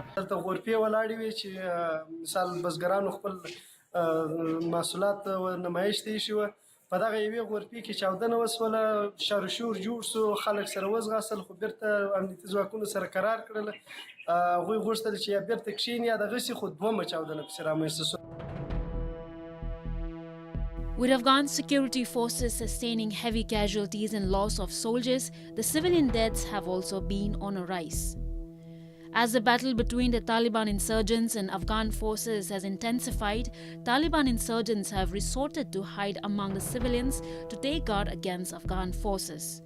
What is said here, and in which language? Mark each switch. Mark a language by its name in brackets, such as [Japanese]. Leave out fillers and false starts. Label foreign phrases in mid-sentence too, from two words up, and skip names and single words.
[Pashto] دلته غرفې ولاړې وې چې مثال بزګرانو خپل محصولات نمایش ته ایښي وه، په دغه یوې غرفې کې چاودنه وسوله، شر و شور جوړ سو، خلک سره وځغاستل، خو بیرته امنیتي ځواکونو سره قرار کړله، هغوی غوښتل چې یا بیرته کښېني یا دغسې، خو دومه چاودنه پسې رامنځته سوه. [English] With Afghan security forces sustaining heavy casualties and loss of soldiers, the civilian deaths have also been on a rise. As the battle between the Taliban insurgents and Afghan forces has intensified, Taliban insurgents have resorted to hide among the civilians to take guard against Afghan forces.